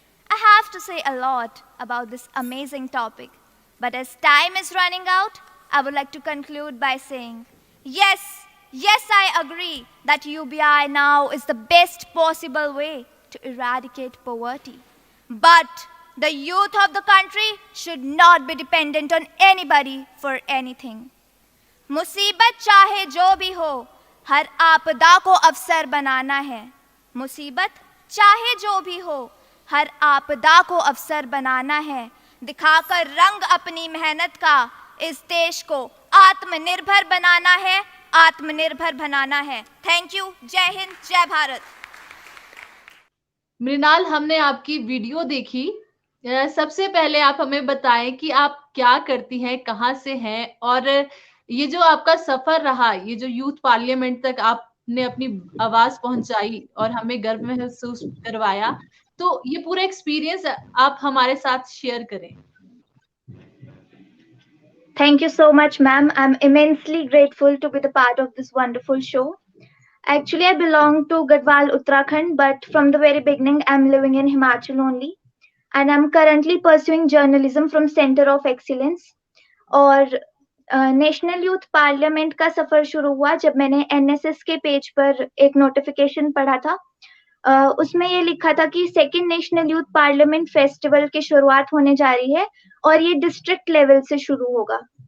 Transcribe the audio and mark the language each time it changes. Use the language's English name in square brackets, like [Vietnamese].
[English] I have to say a lot about this amazing topic, but as time is running out, I would like to conclude by saying, yes, I agree that UBI now is the best possible way to eradicate poverty. But the youth of the country should not be dependent on anybody for anything. [Hindi] मुसीबत चाहे जो भी हो, हर आपदा को अवसर बनाना है. मुसीबत चाहे जो भी हो, हर आपदा को अवसर बनाना है. दिखाकर रंग अपनी मेहनत का इस देश को आत्मनिर्भर बनाना है, आत्मनिर्भर बनाना है. [English] Thank you. [Hindi] जय हिंद, जय भारत. मृणाल, हमने आपकी वीडियो देखी। सबसे पहले आप हमें बताएं कि आप क्या करती हैं, कहाँ से हैं, और ये जो आपका सफर रहा, ये जो यूथ पार्लियामेंट तक आपने अपनी आवाज पहुंचाई और हमें गर्व महसूस करवाया, तो ये पूरा एक्सपीरियंस आप हमारे साथ शेयर करें। [English] Thank you so much, ma'am. I'm immensely grateful to be the part of this wonderful show. Actually, I belong to Gadwal, Uttarakhand, but from the very beginning, I'm living in Himachal only. And I'm currently pursuing journalism from Center of Excellence. [Hindi] और national youth parliament का सफर शुरू हुआ जब मैंने NSS के page पर एक notification पढ़ा था। उसमें ये लिखा था कि second national youth parliament festival की शुरुआत होने जा रही है और ये डिस्ट्रिक्ट लेवल से शुरू होगा।